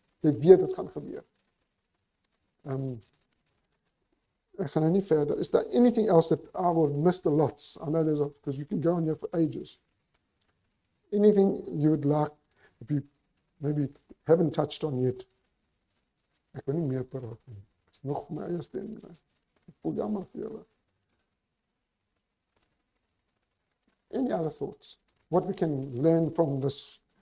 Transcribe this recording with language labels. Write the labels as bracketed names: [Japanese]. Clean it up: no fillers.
[Afrikaans] Jy weet dit gaan gebeur. Ek gaan nou nie verder. [English] Is there anything else that I will have missed a lot? I know there's because you can go on here for ages. Anything you would like, if you maybe haven't touched on yet? [Afrikaans] Ek wil nie meer praat nie. Ek is nog my eie stem. Ek voel jammer vir julle. [English] Any other thoughts? What we can learn from this?